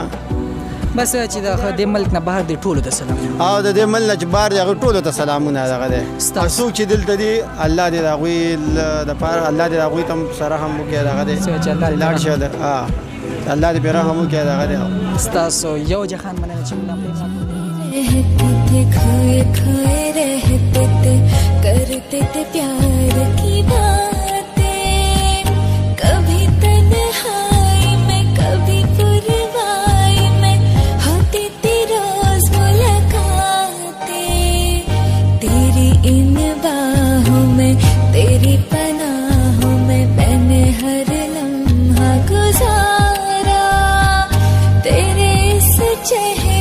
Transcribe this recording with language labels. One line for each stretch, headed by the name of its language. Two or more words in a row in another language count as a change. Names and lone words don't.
Pashto: بس چې د دې ملک نه بهر دی ټولو ته سلام او د دې ملک نه چې بهر دی هغوی ټولو ته سلامونه دغه دی. څوک چې دلته دي الله دې د هغوی دپاره الله دې د هغوی ته هم سره هم وکړي دغه دی لاړ شي الله دې پرې رحم وکړي دغه دی. ستاسو یو جهان مننه چې
Hindi: रहते थे खोए खोए रहते थे करते थे प्यार की बातें कभी तन्हाई में कभी पुरवाई में होती थी रोज मुलाकातें तेरी इन बाहों में तेरी पनाहों में मैंने हर लम्हा गुजारा तेरे इस चेहरे